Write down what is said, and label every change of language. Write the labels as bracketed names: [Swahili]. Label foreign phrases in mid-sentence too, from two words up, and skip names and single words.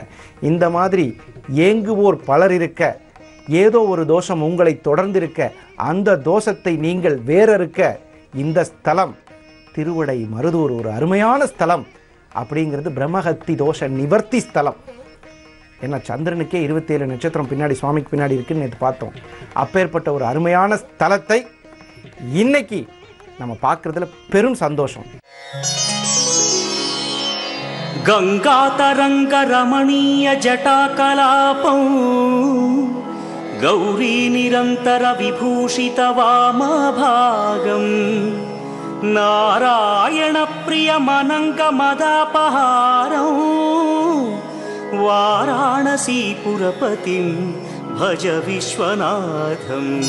[Tamil] இந்த மாதிரி ஏங்குவோர் பலர் இருக்க, ஏதோ ஒரு தோஷம் உங்களை தொடர்ந்து இருக்க, அந்த தோஷத்தை நீங்கள் வேறறுக்க இந்த ஸ்தலம் திருவடை மருதூர் ஒரு அருமையான ஸ்தலம். அப்படிங்கிறது பிரம்மஹத்தி தோஷ நிவர்த்தி ஸ்தலம். ஏன்னா சந்திரனுக்கே 27 நட்சத்திரம் பின்னாடி சுவாமிக்கு பின்னாடி இருக்குன்னு நேற்று பார்த்தோம். அப்பேற்பட்ட ஒரு அருமையான ஸ்தலத்தை இன்னைக்கு நம்ம பார்க்கறதுல பெரும் சந்தோஷம். [Sanskrit] गंगातरंग रमणीय जटाकलापं गौरी निरंतर विभूषित वामभागं नारायण प्रिय मनंग मदापहारं वाराणसीपुरपतिं भज विश्वनाथं